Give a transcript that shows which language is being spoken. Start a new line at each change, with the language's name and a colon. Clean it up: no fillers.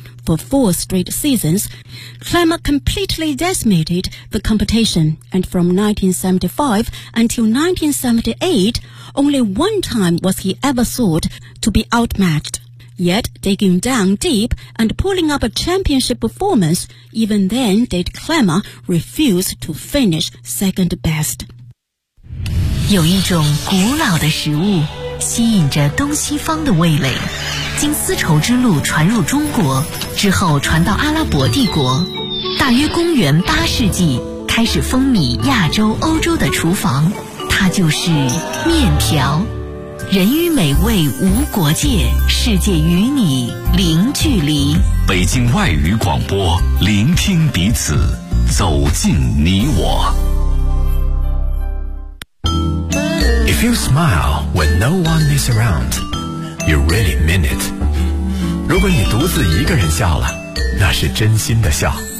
English: For four straight seasons, Klammer completely decimated the competition, and from 1975 until 1978, only one time was he ever thought to be outmatched. Yet, digging down deep and pulling up a championship performance, even then did Klammer refuse to finish second best.
Chinese: 有一种古老的食物吸引着东西方的味蕾，经丝绸之路传入中国，之后传到阿拉伯帝国。大约公元八世纪，开始风靡亚洲、欧洲的厨房，它就是面条。人与美味无国界，世界与你零距离。北京外语广播，聆听彼此，走进你我。
English: If you smile when no one is around, you really mean it.
Chinese: 如果你独自一个人笑了，那是真心的笑。